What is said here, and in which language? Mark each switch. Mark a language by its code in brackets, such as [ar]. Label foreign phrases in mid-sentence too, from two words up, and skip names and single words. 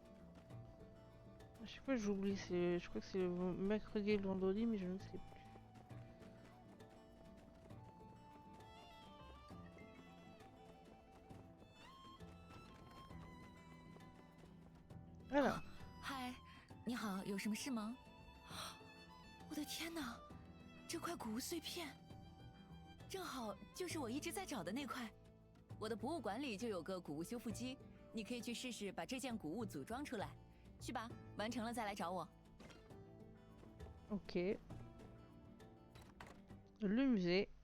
[fr] À chaque fois j'oublie, je crois que c'est le mercredi et le vendredi, mais je ne sais plus. Voilà. [zh] 嗨，你好，有什么事吗？我的天哪，这块谷物碎片，正好就是我一直在找的那块。我的博物馆里就有个谷物修复机，你可以去试试把这件谷物组装出来。去吧，完成了再来找我。 [fr] Ok. Le musée.